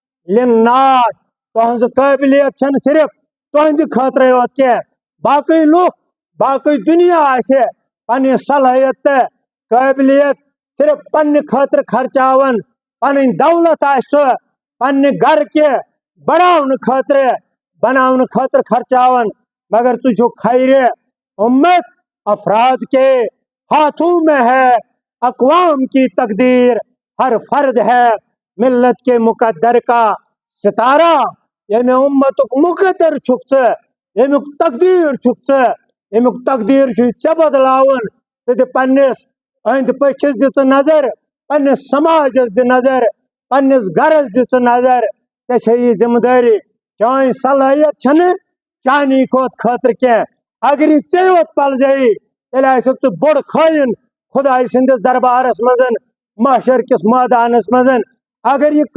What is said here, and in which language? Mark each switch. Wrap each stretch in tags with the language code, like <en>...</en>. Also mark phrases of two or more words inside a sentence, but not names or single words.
<ks>لِلناس تُہنٛز قٲبلیت چھنہٕ صرف تُہنٛدِ خٲطرَے یوت کینٛہہ باقٕے لُکھ باقٕے دُنیا آسہِ پننہِ صلٲحیت تہٕ قٲبلیت صرف پننہِ خٲطرٕ خرچاوان پنٕنۍ دولت آسہِ سُہ پننہِ گرٕکہِ بناونہٕ خٲطرٕ خرچاوان مگر تُہۍ چھِو خیرِ اُمت</ks> <ur>افراد کے ہاتھوں میں ہے اقوام کی تقدیر ہر فرد ہے ملت کے مقدر کا ستارہ</ur> <ks>ییٚمہِ اُمتُک مقدر چھُکھ ژٕ ییٚمیُک تقدیٖر چھُکھ ژٕ ییٚمیُک تقدیٖر چھُے ژےٚ بدلاوُن ژٕ دِ پننِس أنٛدۍ پٔکھِس دِ ژٕ نظر پننِس سماجس دِ نظر پننِس گرس دِ ژٕ نظر ژےٚ چھے یہِ ذمہٕ دٲری چٲنۍ صلٲحیت چھنہٕ چانی خٲطرٕ کینٛہہ اگر یہِ ژےٚ یوت پلزیی تیٚلہِ آسکھ ژٕ بوٚڑ خٲیِن خۄداے سٕنٛدِس دربارس منٛز محشر کِس مٲدانس منٛز اگر یہِ</ks>